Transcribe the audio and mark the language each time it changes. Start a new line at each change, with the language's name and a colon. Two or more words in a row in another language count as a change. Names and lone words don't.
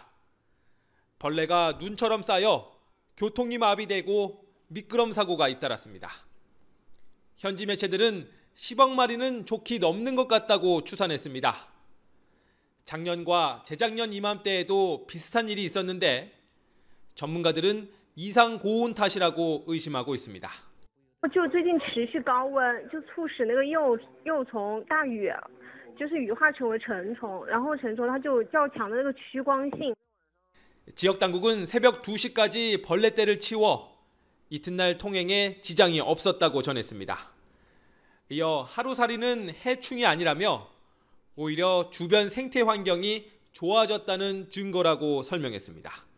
Korean: 벌레가 눈처럼 쌓여 교통이 마비되고 미끄럼 사고가 잇따랐습니다. 현지 매체들은 10억 마리는 좋게 넘는 것 같다고 추산했습니다. 작년과 재작년 이맘때에도 비슷한 일이 있었는데 전문가들은 이상 고온 탓이라고 의심하고 있습니다.
Chinese: 就最近持续高温，就促使那个幼虫大羽，就是羽化成为成虫，然后成虫它就有较强的那个趋光性。
Korean: 지역 당국은 새벽 2시까지 벌레떼를 치워 이튿날 통행에 지장이 없었다고 전했습니다. 이어 하루살이는 해충이 아니라며 오히려 주변 생태 환경이 좋아졌다는 증거라고 설명했습니다.